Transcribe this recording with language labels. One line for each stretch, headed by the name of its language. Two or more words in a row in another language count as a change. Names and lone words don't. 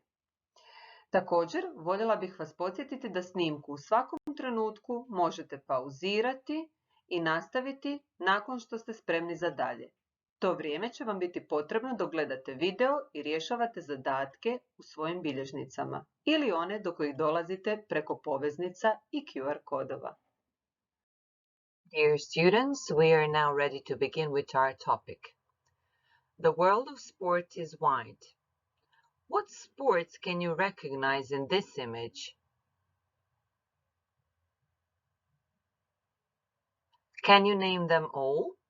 Croatian: Također, voljela bih vas podsjetiti da snimku u svakom trenutku možete pauzirati i nastaviti nakon što ste spremni za dalje. To vrijeme će vam biti potrebno dok gledate video i rješavate zadatke u svojim bilježnicama ili one do kojih dolazite preko poveznica i QR kodova.
English: Dear students, we are now ready to begin with our topic. The world of sport is wide. What sports can you recognize in this image? Can you name them all?